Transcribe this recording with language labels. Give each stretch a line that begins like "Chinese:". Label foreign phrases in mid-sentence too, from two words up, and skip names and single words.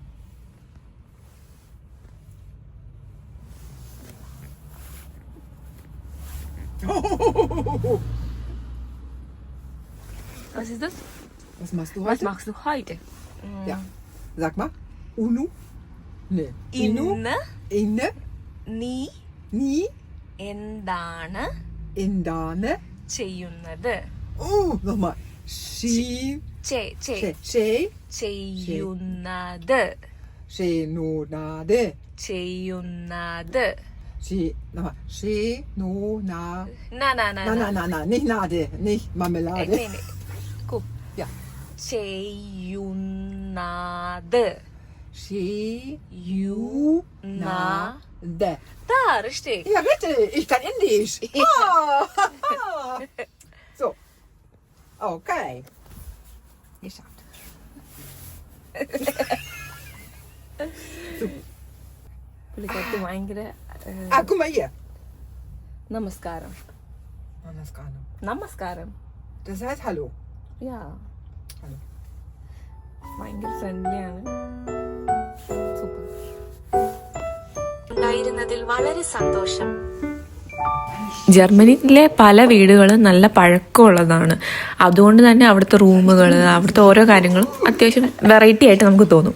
German: Was ist das? Was machst du Was heute? machst du heute? Ja. Sag mal. Unu? Nee.
Malayalam: Inu? ഇന്ന് Inne? നീ Ni? എന്താണ് Indane? ചെയ്യുന്നത്?
German: Oh, nochmal. Shi?
Malayalam: ചെ- ചെ- She? ചെയ്യുന്നത്. Shenonade? ചെയ്യുന്നത്. She?
German: Nochmal.
Malayalam: Shenona?
German: Na, na, na, Na, na. na, na, na. Nicht Nade. Nicht Marmelade. Nee, nee. Guck. Ja.
Malayalam: ചെയ്യുന്നത്. Shenonade.
German: Da, richtig. Ja, richtig. Ich kann Indisch. Ah. So. Okay. Geschafft.
Malayalam: പുള്ളിക്കാർക്ക് ഭയങ്കര
German: Ah, guck mal hier.
Malayalam: നമസ്കാരം. Namaskar. നമസ്കാരം.
German: Das heißt Hallo. യാ. Hallo.
Malayalam: ഭയങ്കര ഫ്രണ്ട്ലിയാണ്. സൂപ്പർ. ഉണ്ടായിരുന്നതിൽ വളരെ സന്തോഷം. ജർമ്മനിയിലെ പല വീടുകളും നല്ല പഴക്കമുള്ളതാണ്. അതുകൊണ്ട് തന്നെ അവിടുത്തെ റൂമുകൾ, അവിടുത്തെ ഓരോ കാര്യങ്ങളും അത്യാവശ്യം വെറൈറ്റി ആയിട്ട് നമുക്ക് തോന്നും.